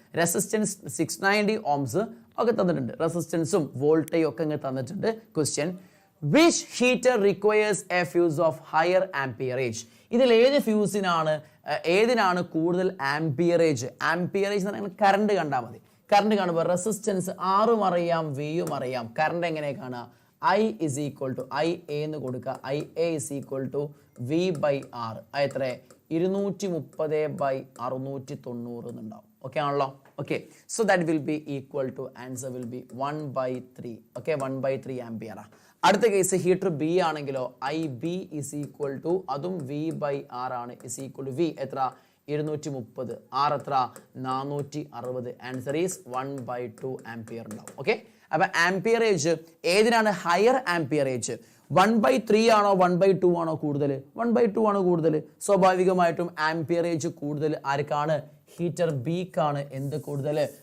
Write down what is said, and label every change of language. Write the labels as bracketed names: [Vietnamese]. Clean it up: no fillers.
[Malayalam] Resistance 690 Ohm's ഒക്കെ തന്നിട്ടുണ്ട്. റെസിസ്റ്റൻസും വോൾട്ടേജും ഒക്കെ ഇങ്ങനെ തന്നിട്ടുണ്ട്. Question. [English] Which heater requires a fuse of higher amperage? [Malayalam] ഇതിൽ ഏത് ഫ്യൂസിനാണ്, ഏതിനാണ് കൂടുതൽ ആംപിയറേജ്? ആംപിയറേജ് എന്ന് പറഞ്ഞാൽ കറണ്ട് കണ്ടാൽ മതി. കറണ്ട് കാണുമ്പോൾ റെസിസ്റ്റൻസ് ആറും അറിയാം, വിയും അറിയാം. കറണ്ട് എങ്ങനെ കാണുക? [English] I is equal to IA [Malayalam] എന്ന് കൊടുക്കുക. [English] IA is equal to V/R. [Malayalam] എത്ര? 230/690 എന്നുണ്ടാവും. ഓക്കെ ആണല്ലോ? Okay. [English] So that will be equal to, answer will be 1/3. Okay. 1/3 ampere. [Malayalam] അടുത്ത കേസ് ഹീറ്റർ ബി ആണെങ്കിലോ [English] IB is equal to, [Malayalam] അതും V/R ആണ്, is equal to V എത്ര? 230. R എത്ര? 460. Answer is 1/2 ampere ഉണ്ടാവും. Okay. അപ്പൊ ആംപിയറേജ് ഏതിനാണ് ഹയർ ആംപിയറേജ്? 1/3 ആണോ 1/2 ആണോ കൂടുതൽ? 1/2 ആണ് കൂടുതൽ. സ്വാഭാവികമായിട്ടും ആംപിയറേജ് കൂടുതൽ ആർക്കാണ്? ഹീറ്റർ ബിക്കാണ് എന്ത് കൂടുതൽ?